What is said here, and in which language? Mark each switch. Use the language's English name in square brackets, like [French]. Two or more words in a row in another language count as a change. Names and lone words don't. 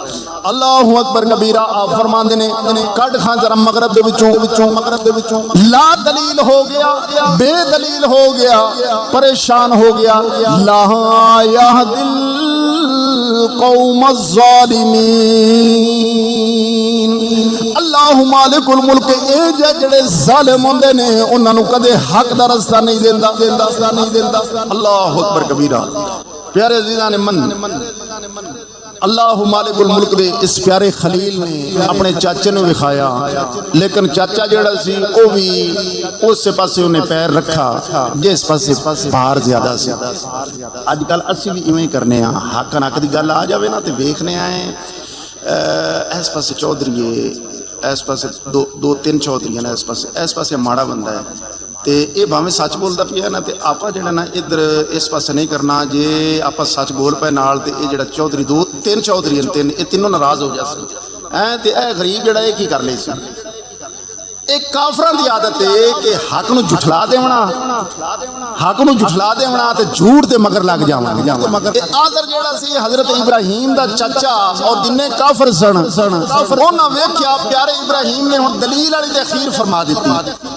[Arabic] الله أكبر كبيرا. [Punjabi] ਆਪ ਫ਼ਰਮਾਂਦੇ ਨੇ ਕੜ ਖਾਂ ਜ਼ਰਾ ਮਗ਼ਰਬ ਦੇ ਵਿਚੋਂ ਲਾ ਦਲੀਲ ਹੋ ਗਿਆ, ਬੇਦਲੀਲ ਹੋ ਗਿਆ, ਪਰੇਸ਼ਾਨ ਹੋ ਗਿਆ। [Arabic] لا يهدي القوم الظالمين. الله مالك الملك [Punjabi] ਏ ਜਿਹੜੇ ਜ਼ਾਲਿਮ ਹੁੰਦੇ ਨੇ ਉਨ੍ਹਾਂ ਨੂੰ ਕਦੇ ਹੱਕ ਦਾ ਰਸਤਾ ਨਹੀਂ ਦੇਂਦਾ। [Arabic] الله أكبر كبيرا. [Punjabi] ਪਿਆਰੇ [Persian] عزیزان من, [Punjabi] ਅੱਲਾਹ [Arabic] مالك الملك [Punjabi] ਦੇ ਇਸ ਪਿਆਰੇ ਖ਼ਲੀਲ ਨੇ ਆਪਣੇ ਚਾਚੇ ਨੂੰ ਵਿਖਾਇਆ, ਲੇਕਿਨ ਚਾਚਾ ਜਿਹੜਾ ਸੀ ਉਹ ਵੀ ਉਸ ਪਾਸੇ ਉਨ੍ਹੇਂ ਪੈਰ ਰੱਖਾ ਜਿਸ ਪਾਸੇ ਭਾਰ ਜ਼ਿਆਦਾ ਸੀ। ਅੱਜਕੱਲ੍ਹ ਅਸੀਂ ਵੀ ਇਵੇਂ ਕਰਨੇ ਆਂ, ਹੱਕ ਨੱਕ ਦੀ ਗੱਲ ਆ ਜਾਵੇ ਨਾ ਤੇ ਵੇਖਨੇ ਆਂ ਇਸ ਪਾਸੇ ਚੌਧਰੀ ਹੈ, ਇਸ ਪਾਸੇ ਦੋ ਤਿੰਨ ਚੌਧਰੀ ਨੇ, ਇਸ ਪਾਸੇ ਮਾੜਾ ਬੰਦਾ ਹੈ, ਤੇ ਇਹ ਭਾਵੇਂ ਸੱਚ ਬੋਲਦਾ ਪਿਆ ਨਾ, ਤੇ ਆਪ ਜੋ ਨਾ ਇਧਰ ਇਸ ਪਾਸੇ ਨਹੀਂ ਕਰਨਾ। ਜੇ ਆਪ ਸੱਚ ਬੋਲ ਪਾਏ ਨਾਲ ਤੇ ਇਹ ਚੌਧਰੀ ਦੋ ਤਿੰਨ ਚੌਧਰੀ ਇਹ ਤਿੰਨੋਂ [Urdu] ناراض ہو جاتے ہیں. [Punjabi] ਤੇ ਇਹ ਗ਼ਰੀਬ ਜਿਹੜਾ ਕੀ ਕਰ ਲੈਸੀ। ਇਕ ਕਾਫ਼ਰਾਂ ਦੀ ਆਦਤ ਹੈ ਕਿ ਹੱਕ ਨੂੰ ਝੁਠਲਾ ਦੇਵਣਾ, ਤੇ ਝੂਠ ਦੇ ਮਗਰ ਲੱਗ ਜਾਵਣਾ। ਓਧਰ ਜਿਹੜਾ ਸੀ ਹਜ਼ਰਤ ਇਬਰਾਹੀਮ ਦਾ ਚਾਚਾ ਤੇ ਜਿੰਨੇ ਕਾਫ਼ਰ ਸਨ ਉਨ੍ਹਾਂ ਵੇਖਿਆ ਪਿਆਰੇ ਇਬਰਾਹੀਮ ਨੇ ਹੁਣ ਦਲੀਲ ਵਾਲੀ ਤੇ ਅਖ਼ੀਰ ਫ਼ਰਮਾ ਦਿੱਤੀ।